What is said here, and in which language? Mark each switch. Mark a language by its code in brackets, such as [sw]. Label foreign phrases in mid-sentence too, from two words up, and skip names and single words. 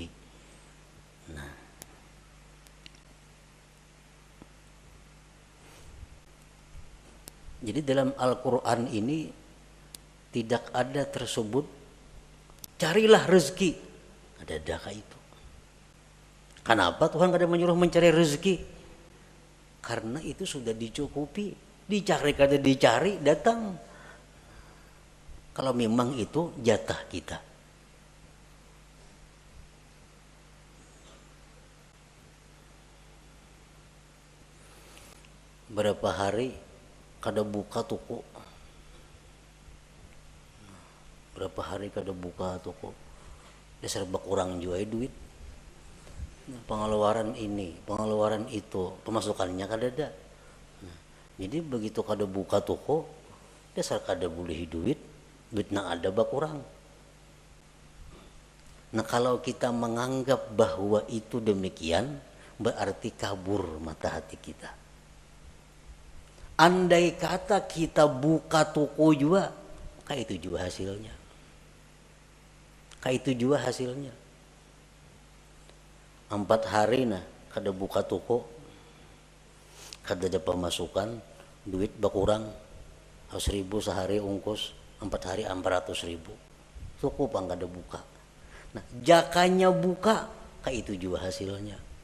[id] Nah, jadi dalam Al-Quran ini tidak ada tersebut carilah rezeki. [bjn] Adakah itu? Kenapa Tuhan kada menyuruh mencari rezeki? Karena itu sudah dicukupi. Dicari kada dicari datang. Kalau memang itu jatah kita. Berapa hari kada buka toko. Berapa hari kada buka toko. Dasar kurang juga duit. Pengeluaran ini, pengeluaran itu, pemasukannya kada ada. Jadi begitu kada buka toko, dasar kada boleh duit nang ada kurang. [id] Nah kalau kita menganggap bahwa itu demikian, berarti kabur mata hati kita. Andai kata kita buka toko juga, kayak itu juga hasilnya. Kayak itu juga hasilnya. [bjn] 4 hari nah kada buka toko, kada ada pemasukan, duit berkurang 1.000 sehari ongkos, 4 hari 400.000. Cukup ang kada buka. Nah jakanya buka, kayak itu juga hasilnya.